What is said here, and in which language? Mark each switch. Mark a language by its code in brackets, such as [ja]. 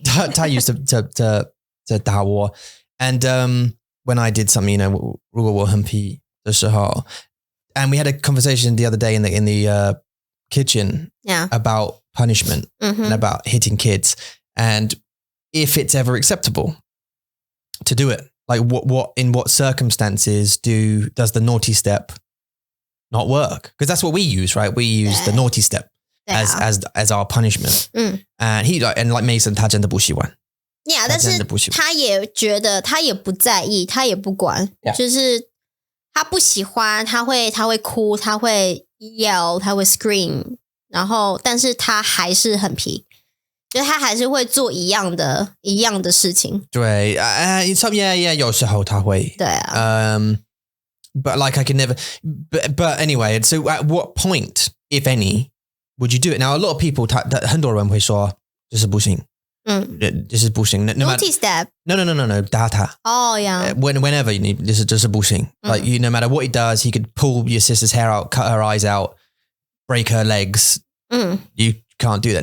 [en] 他 used to [zh] 打我 [en] and when I did something, [zh] 如果我很皮的时候 [en] and we had a conversation the other day in the kitchen about punishment and about hitting kids and if it's ever acceptable to do it. Like in what circumstances does the naughty step not work? Because that's what we use, right? We use the naughty step as our punishment. And like [zh] Mason, 他真的不喜欢。 Yeah, 但是他也觉得他也不在意，他也不管，就是他不喜欢，他会哭，他会 [en] yell， [zh] 他会 [en] scream， [zh] 然后但是他还是很皮，就是他还是会做一样的事情。对， [en] yeah， [zh] 有时候他会。对啊。 [en] But like I can never. But anyway, so at what point, if any, would you do it? Now, a lot of people, [zh] 很多人会说就是不行。就是不行。 [en] Naughty step. No. [zh] 打他。 [en] Oh yeah. Whenever you need, [zh] 就是不行。 [en] Like no matter what he does, he could pull your sister's hair out, cut her eyes out, break her legs. You can't do that.